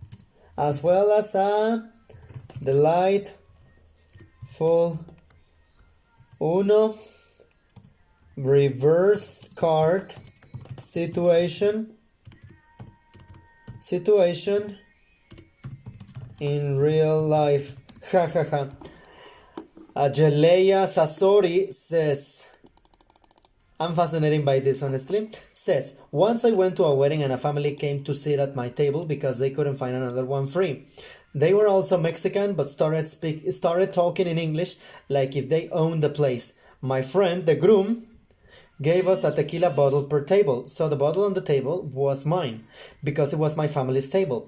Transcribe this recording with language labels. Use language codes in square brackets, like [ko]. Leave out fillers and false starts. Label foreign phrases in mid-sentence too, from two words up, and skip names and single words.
[en] delightful Uno reversed card situation in real life. Ha ha ha. Ajeleya Sasori says, I'm fascinated by this, honestly. Says, once I went to a wedding and a family came to sit at my table because they couldn't find another one free. They were also Mexican, but started talking in English like if they owned the place. My friend, the groom, gave us a tequila bottle per table, so the bottle on the table was mine, because it was my family's table.